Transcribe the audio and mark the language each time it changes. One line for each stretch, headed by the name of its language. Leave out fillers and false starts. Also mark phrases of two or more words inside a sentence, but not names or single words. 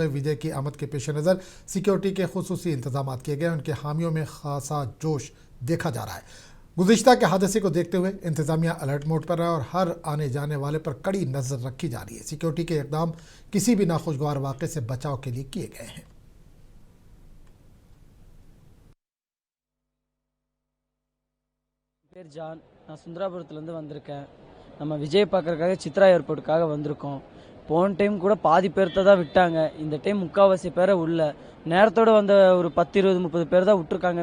Urdu: وجے کی آمد کے پیش نظر سیکیورٹی کے خصوصی انتظام کیے گئے. ان کے حامیوں میں خاصا جوش دیکھا جا رہا ہے۔ گزشتہ کے حادثے کو دیکھتے ہوئے انتظامیہ
English: alert mode
Urdu: پر ہے اور ہر آنے جانے والے پر کڑی نظر رکھی جا رہی ہے. سیکیورٹی کے اقدام کسی بھی ناخوشگوار واقعے سے بچاؤ کے لیے کیے گئے ہیں.
Tamil: பேர் ஜான், நான் சுந்தராபுரத்துலேருந்து வந்திருக்கேன். நம்ம விஜய் பார்க்கறதுக்காக சித்ரா ஏர்போர்ட்டுக்காக வந்திருக்கோம். போன டைம் கூட பாதி பேர்த்த தான் விட்டாங்க, இந்த டைம் முக்கால்வாசி பேரை உள்ள நேரத்தோடு வந்த ஒரு 10, 20, 30 பேர் தான் விட்டுருக்காங்க.